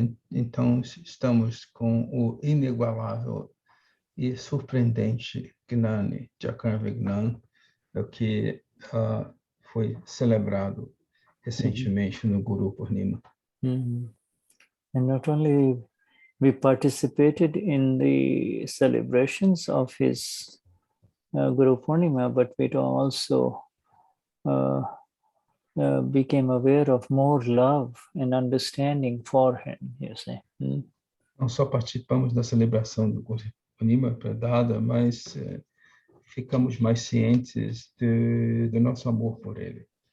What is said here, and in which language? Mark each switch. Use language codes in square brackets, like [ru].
[pt] Então, estamos com o inigualável e surpreendente Gnani de Akram Vignan, que foi celebrado recentemente no Guru Purnima. [en] And not only we participated in the celebrations of his Guru Purnima, but we also became aware of more love and understanding for him, you see. [pt] Não só participamos da celebração do Guru Purnima predada, mas ficamos mais cientes do nosso amor por ele.